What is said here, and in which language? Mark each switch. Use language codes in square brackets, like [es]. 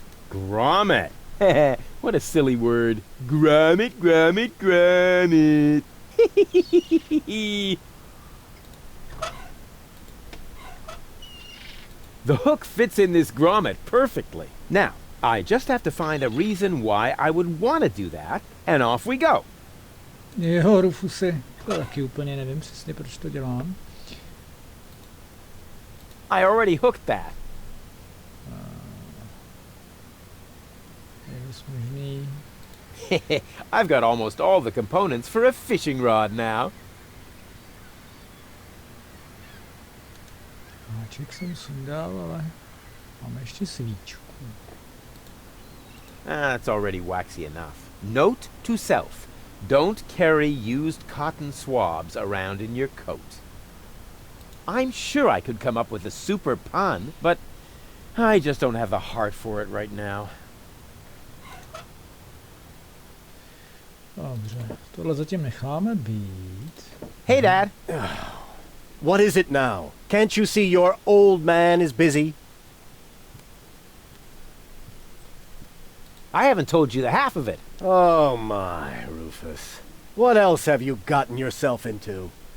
[en] Grommet. What a silly word. Grommet, grommet, grommet. The hook fits in this grommet perfectly. Now, I just have to find a reason why I would want to do that, and off we go. [cs] Jo, Rufusy, to taky úplně nevím přesně, proč to dělám. [en] I already hooked that. [cs] Je dost možný. [en] I've got almost all the components for a fishing rod now. [cs] Háček jsem sundal, ale máme ještě svíčku. [en] That's already waxy enough. Note to self. Don't carry used cotton swabs around in your coat. I'm sure I could come up with a super pun, but I just don't have the heart for it right now. [cs] Dobře, tohle zatím necháme být. [en] Hey, Dad. What is it now? Can't you see your old man is busy? I haven't told you the half of it. Oh my, Rufus. What else have you gotten yourself into?